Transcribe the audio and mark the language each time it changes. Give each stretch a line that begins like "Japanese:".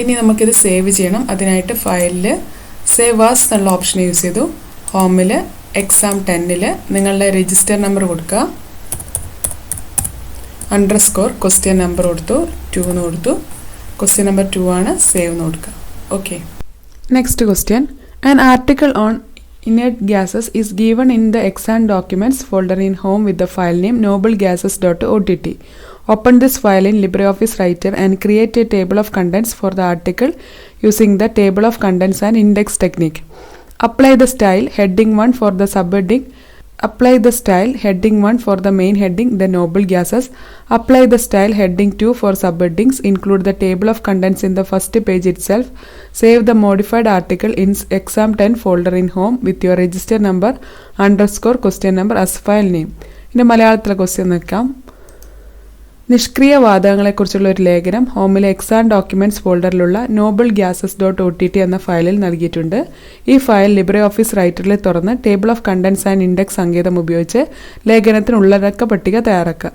Malayalam: ഇനി നമുക്കിത് സേവ് ചെയ്യണം. അതിനായിട്ട് ഫയലിൽ സേവ് ആസ് എന്നുള്ള ഓപ്ഷൻ യൂസ് ചെയ്തു. ഹോമിൽ എക്സാം 10 നിങ്ങളുടെ രജിസ്റ്റർ നമ്പർ കൊടുക്കുക. അണ്ടർസ്കോർ ക്വസ്റ്റ്യൻ നമ്പർ കൊടുത്തു, 2 എന്ന് കൊടുത്തു. ക്വസ്റ്റ്യൻ നമ്പർ 2 ആണ്, സേവ് എന്ന് കൊടുക്കുക. Okay. Next question.
English: An article on inert gases is given in the exam documents folder in home with the file name noblegases.ott. Open this file in LibreOffice Writer and create a table of contents for the article using the table of contents and index technique. Apply the style heading 1 for the subheading. Apply the style heading 1 for the main heading, the noble gases. Apply the style heading 2 for subheadings. Include the table of contents in the first page itself. Save the modified article in exam 10 folder in home with your register number underscore question number as file name.
Malayalam: ഇനി മലയാളത്തിലെ question നോക്കാം. നിഷ്ക്രിയ വാതകങ്ങളെക്കുറിച്ചുള്ള ഒരു ലേഖനം ഹോമിലെ exam documents ഫോൾഡറിലുള്ള noblegases.ott എന്ന ഫയലിൽ നൽകിയിട്ടുണ്ട്. ഈ ഫയൽ ലിബ്രെ ഓഫീസ് റൈറ്ററിൽ തുറന്ന് table of contents and index സങ്കേതം ഉപയോഗിച്ച് ലേഖനത്തിന് ഉള്ളടക്ക പട്ടിക തയ്യാറാക്കുക.